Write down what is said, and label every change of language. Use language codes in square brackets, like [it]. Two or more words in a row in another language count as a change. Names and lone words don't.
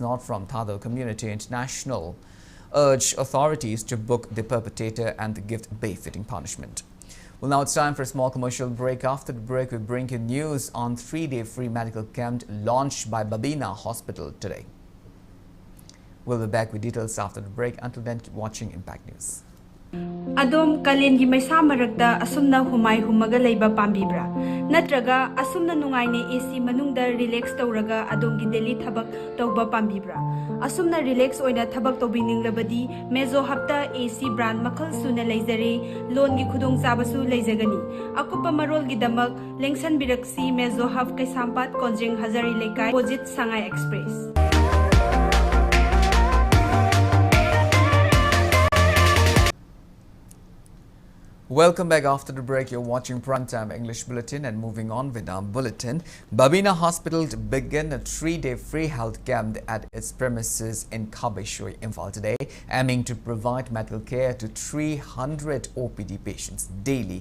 [en] Press note from Thado Community International urged authorities to book the perpetrator and give befitting punishment. Well, now it's time for a small commercial break. After the break, we bring you news on 3-day free medical camp launched by Babi Hospital today. We'll be back with details after the break. Until then, keep watching Impact News. [mni] Adom kalengi maisa marakta asumna humai humaga leiba pambibra natraga asumna nungaine AC manungda relax tawraga adomgi daily thabak tawba pambibra asumna relax oina thabak tawbininglabadi mezo hapta [en] AC brand [mni] makhal suna leizare loan gi khudong chabasu leizagani akupa marol gi damak lengsan biraksi mezo haf kai sampat konjeng hazari lekai opposite Sangai Express. [en] Welcome back after the break. You're watching Primetime English Bulletin, and moving on with our bulletin. Babi Hospital to begin a 3-day free health camp at its premises in Kabeshui, Imphal today, aiming to provide medical care to 300 OPD patients daily.